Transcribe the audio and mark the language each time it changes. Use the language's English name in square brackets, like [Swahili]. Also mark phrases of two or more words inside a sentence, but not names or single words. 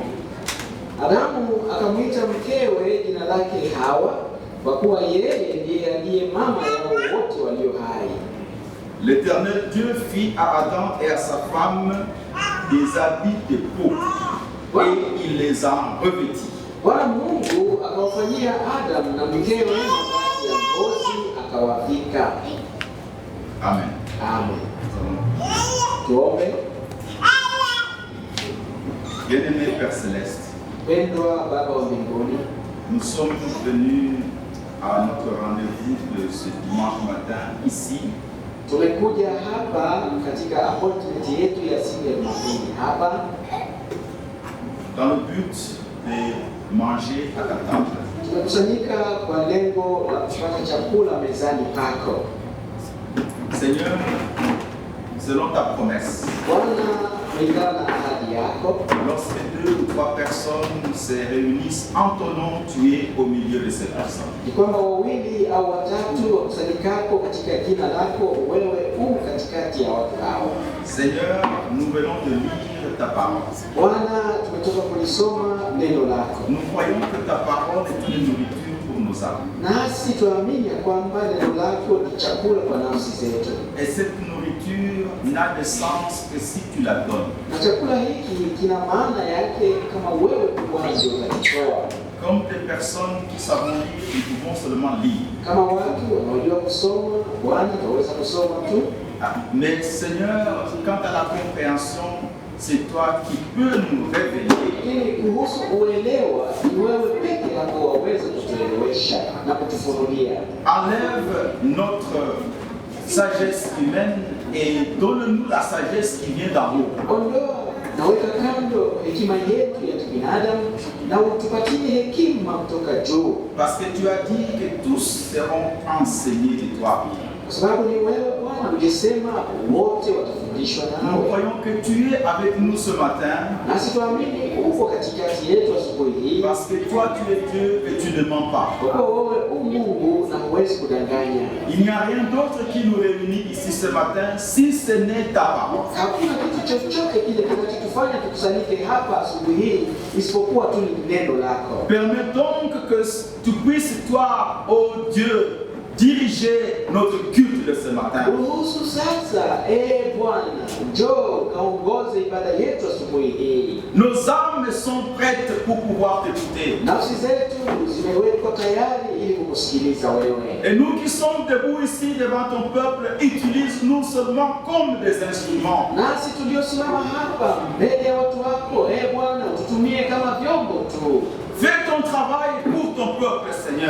[Swahili] Adamu akamwita mkewe jina lake Hawa, kwa kuwa yeye ndiye aliye mama yao wote walio hai. [French] L'Éternel Dieu fit à Adam et à sa femme des habits de peau, et il les a revêtis. [Swahili] Bwana Mungu akawafanyia Adamu na mkewe mavazi ya ngozi akawavika. Amen. Amen. Tuombe. [French] Bien-aimé Père Céleste, [Swahili] Pendwa Baba wa mbinguni, [French] nous sommes venus à notre rendez-vous de ce dimanche matin ici, [Swahili] tumekuja hapa katika appointment yetu ya siku ya Jumapili hapa [French] dans le but de manger à ta table. [Swahili] tumekusanyika kwa lengo la kupata chakula mezani pako. [French] Seigneur, selon ta promesse, [Swahili] Bwana, kulingana na ahadi yako, [French] lorsque 2 ou 3 personnes se réunissent en ton nom, tu es au milieu de ces personnes. [Swahili] ni kwamba wawili au watatu wakusanyikapo katika jina lako, wewe u katikati ya watu hao. [French] Seigneur, nous venons de lire ta parole. [Swahili] Bwana, tumetoka kulisoma neno lako, [French] Nous croyons que ta parole est une nourriture pour nos âmes. [Swahili] nasi tuamini ya kwamba neno lako ni chakula kwa nafsi zetu, [French] Et cette nourriture n'a de sens que si tu la donnes. [Swahili] na chakula hiki kina maana yake kama wewe Bwana ndio unakitoa. [French] Comme des personnes qui savent lire, nous pouvons seulement lire. [Swahili] Kama watu wanaojua kusoma, Bwana tunaweza kusoma tu, [French] Mais Seigneur, quant à la compréhension, c'est toi qui peux nous révéler. [Swahili] lakini kuhusu uelewa ni wewe peke yako waweza kutuelewesha na kutufunulia. [French] Enlève notre sagesse humaine et donne-nous la sagesse qui vient d'en haut. [Swahili] Ondoa na weka kando hekima yetu ya kibinadamu na utupatie hekima kutoka juu, [French] Parce que tu as dit que tous seront enseignés de toi. [Swahili] kwa sababu ni wewe Bwana ulisema wote watafundishwa [French] Nous [Swahili] nawe. [French] croyons que tu es avec nous ce matin [Swahili] Nasi tuamini uko katikati yetu asubuhi hii, [French] parce que toi tu es Dieu et tu ne mens pas. [Swahili] kwa kuwa wewe u Mungu na huwezi kudanganya. [French] Il n'y a rien d'autre qui nous réunit ici ce matin si ce n'est ta parole. [Swahili] Hakuna kitu chochote kile kinachotufanya tukusanyike hapa asubuhi hii isipokuwa tu ni neno lako. [French] Permets donc que tu puisses, toi, ô Dieu, diriger notre culte de ce matin. [Swahili] Ruhusu sasa, Bwana, njoo kaongoze ibada yetu asubuhi hii. [French] Nos âmes sont prêtes pour pouvoir t'écouter. [Swahili] Nafsi zetu zimewekwa tayari ili kukusikiliza wewe. [French] Et nous qui sommes debout ici devant ton peuple, utilise-nous seulement comme des instruments. [Swahili] Nasi tuliosimama hapa mbele ya watu wako, Bwana, ututumie kama vyombo tu. [French] Fais ton travail pour ton peuple, Seigneur.